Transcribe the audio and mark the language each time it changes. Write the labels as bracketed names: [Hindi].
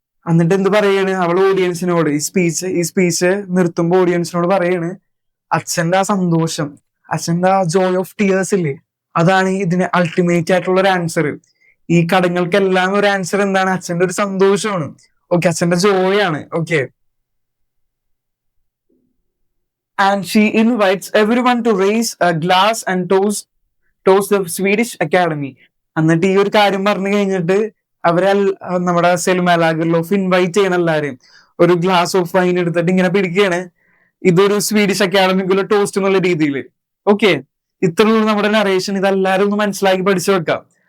[Malayalam] എന്നിട്ട് എന്ത് പറയാണ് അവൾ ഓഡിയൻസിനോട്, ഈ സ്പീച്ച് നിർത്തുമ്പോ ഓഡിയൻസിനോട് പറയാണ്, അച്ഛന്റെ ആ സന്തോഷം, അച്ഛന്റെ ആ ജോയ് ഓഫ് ടിയേഴ്സ് ഇല്ലേ, അതാണ് ഇതിന് അൾട്ടിമേറ്റ് ആയിട്ടുള്ള ഒരു ആൻസർ. ഈ കടങ്ങൾക്കെല്ലാം ഒരു ആൻസർ എന്താണ്, അച്ഛന്റെ ഒരു സന്തോഷമാണ്. ഓക്കെ, അച്ഛന്റെ ജോയ് ആണ്. Okay, [English] and she invites everyone to raise a glass and toast the Swedish Academy. [Malayalam] എന്നിട്ട് ഈ ഒരു കാര്യം പറഞ്ഞു കഴിഞ്ഞിട്ട് നമ്മുടെ സെൽമ ലാഗർലോഫ് ഇൻവൈറ്റ് ചെയ്യണം എല്ലാവരെയും. ഒരു ഗ്ലാസ് ഓഫ് വൈൻ എടുത്തിട്ട് ഇങ്ങനെ പിടിക്കുകയാണ്, ഇതൊരു സ്വീഡിഷ് അക്കാഡമിക്കുള്ള ടോസ്റ്റ് എന്നുള്ള രീതിയിൽ. ഓക്കെ, ഇത്രയുള്ള നമ്മുടെ നറേഷൻ. ഇതെല്ലാരും ഒന്ന് മനസ്സിലാക്കി പഠിച്ചു വെക്കാം.